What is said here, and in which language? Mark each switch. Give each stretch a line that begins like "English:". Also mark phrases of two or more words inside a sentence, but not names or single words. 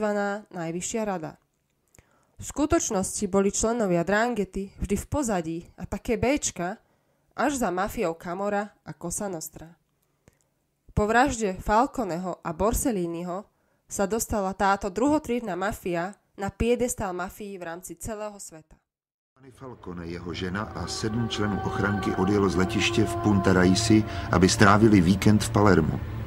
Slovak: Najvyššia rada. V skutočnosti boli členovia Dranghety vždy v pozadí a také béčka až za mafiou Camorra a Cosa Nostra. Po vražde Falconeho a Borselliniho sa dostala táto druhotriedna mafia na piedestal mafií v rámci celého sveta.
Czech: Falcone, jeho žena a 7 členů ochranky odjelo z letiště v Punta Raisi, aby strávili víkend v Palermu.